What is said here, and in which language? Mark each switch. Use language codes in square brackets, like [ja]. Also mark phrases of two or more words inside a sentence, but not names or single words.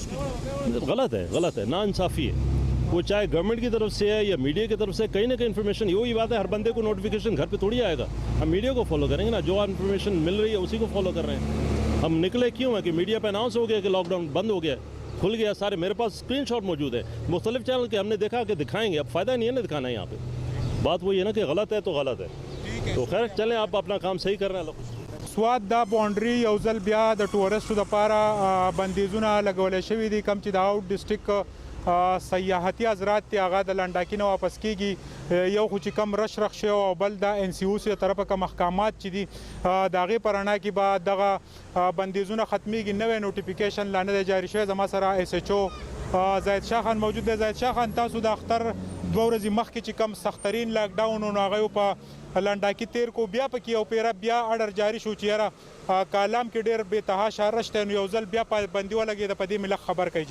[ur] غلط ہے نا انصافی ہے وہ چاہے گورنمنٹ کی طرف سے ہے یا میڈیا کی طرف سے کہیں نہ کہیں انفارمیشن یہی بات ہے ہر بندے کو نوٹیفیکیشن گھر پہ تھوڑی آئے گا ہم میڈیا کو فالو کریں گے نا جو انفارمیشن مل رہی ہے اسی کو فالو کر رہے ہیں ہم نکلے کیوں ہیں کہ میڈیا پہ اناؤنس ہو گیا کہ لاک ڈاؤن بند ہو گیا کھل گیا سارے میرے پاس اسکرین شاٹ موجود ہے مختلف چینل کے ہم نے دیکھا کہ دکھائیں گے اب فائدہ نہیں ہے نا دکھانا ہے یہاں پہ بات وہی ہے نا کہ غلط ہے تو غلط ہے تو خیر چلیں آپ اپنا کام صحیح کر رہے ہیں [ps] سوات دا باونډري یو ځل بیا د ټورستو دپاره بندیزونه لګولی شوي دي کوم چې د [en] out district [ps] سیاحتي حضرات دي هغه د لنډاکي نه واپس کیږي یو خو چې کم رش رخ شوی او بل د NCOC له طرفه کوم احکامات چې دي د هغې په رڼا کې به دغه بندیزونه ختمیږي نوی نوټیفیکیشن لا نه دی جاري شوی زما سره SHO زاهد شاه خان موجود دی زاهد شاه خان تاسو د اختر 2 ورځې مخکې چې کم سخترین لاک ډاون و نو هغه په لنډاکي تیر کو بیا پکې یو پیره بیا اډر جاري شو چې یاره کالام کې ډېر بېتحاشه رش دی نو یو ځل بیا پابندي ولګېده په دې ملک خبر کوي جی